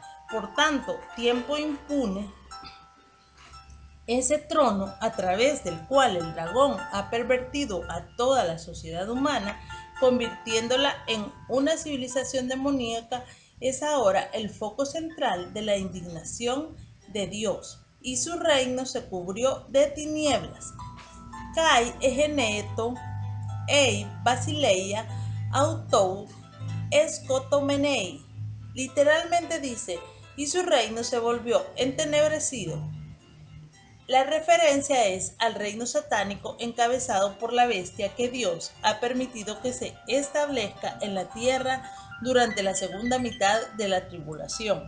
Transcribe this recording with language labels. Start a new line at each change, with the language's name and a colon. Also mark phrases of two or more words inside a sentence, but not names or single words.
Spanish: Por tanto, tiempo impune ese trono a través del cual el dragón ha pervertido a toda la sociedad humana, convirtiéndola en una civilización demoníaca, es ahora el foco central de la indignación de Dios, y su reino se cubrió de tinieblas.
Greek: καὶ ἐγένετο ἡ βασιλεία αὐτοῦ ἐσκοτωμένη.
Spanish: Literalmente dice, y su reino se volvió entenebrecido. La referencia es al reino satánico encabezado por la bestia que Dios ha permitido que se establezca en la tierra durante la segunda mitad de la tribulación.